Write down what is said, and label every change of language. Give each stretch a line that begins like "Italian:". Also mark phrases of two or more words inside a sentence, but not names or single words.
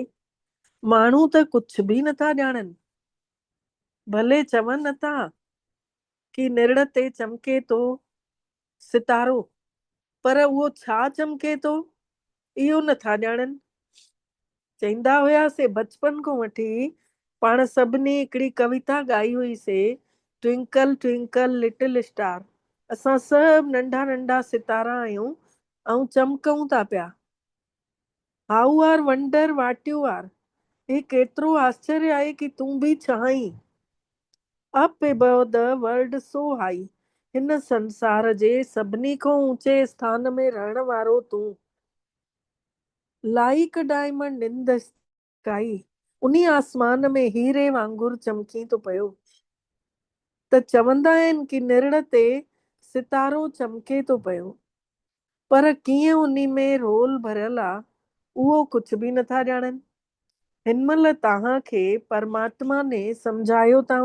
Sindhi: माण्हू त कुझु बि नथा ॼाणनि। भले चवनि था कि निड़ ते चमके थो सितारो, पर उहो छा चमके थो इहो नथा ॼाणनि। चईंदा हुयासीं बचपन खां वठी पाण सभिनी हिकिड़ी कविता ॻाई हुईसीं,
English: twinkle twinkle little star.
Sindhi: असां सभु नंढा नंढा सितारा आहियूं ऐं चमकूं था पिया।
English: how are wonder what you are.
Sindhi: हे केतिरो आश्चर्य आहे कि तूं बि छा आहीं।
English: up above the world so high.
Sindhi: हिन संसार जे सभिनी खां ऊचे स्थान में रहण वारो तूं।
English: like diamond in the sky.
Sindhi: उन्ही आसमान में हीरे वांगुरु चमकी थो पियो। त चवंदा आहिनि कि निड़ ते सितारो चमके थो पियो, पर कीअं उन्ही में रोल भरियल आहे उहो कुझु बि नथा ॼाणनि। हिन महिल तव्हांखे परमात्मा ने सम्झायो अथव।